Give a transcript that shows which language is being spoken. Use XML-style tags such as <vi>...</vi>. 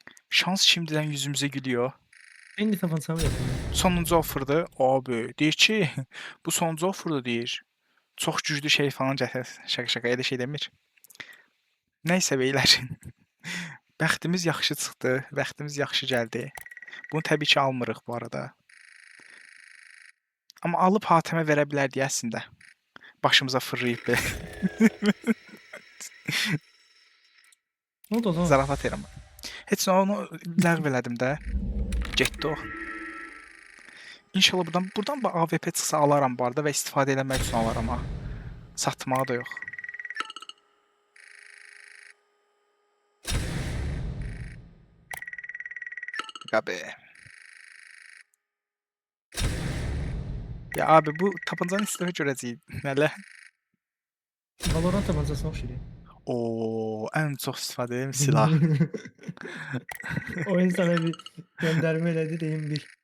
<tr>Şans şimdiden yüzümüze gülüyor.</tr> <az>İndi tapançamı yapayım. Sonuncu offer'dı. Abi deyir ki, bu sonuncu offer'dı deyir. Çox güclü şey falan gətir.</az> <tr>Şaka şaka</tr> <az>elə şey demir. Nəysə beylər. Bəxtimiz yaxşı çıxdı, bəxtimiz yaxşı gəldi. Bunu təbii ki almırıq bu arada. Amma alıb Hatəmə verə bilərdik əslində. Başımıza fırlayıb belə.</az> <tr>Ne oldu o zaman?</tr> <az>Zarafat edirəm. Heç nə onu ləğv elədim də. Getdi o. İnşallah buradan AWP çıxsa alaram bu arada və istifadə eləmək üçün alaram ha. Satmağa da yox. Qabe. Ya abi bu tapancanı istəmə görəcəyik. Nələ? Valorant tapancasına oxşayır. Oo, ən çox istifadə edilən silah.</az> <tr>Oyun sana bir gönderme</tr> <az>elədi, deyim bil.</az>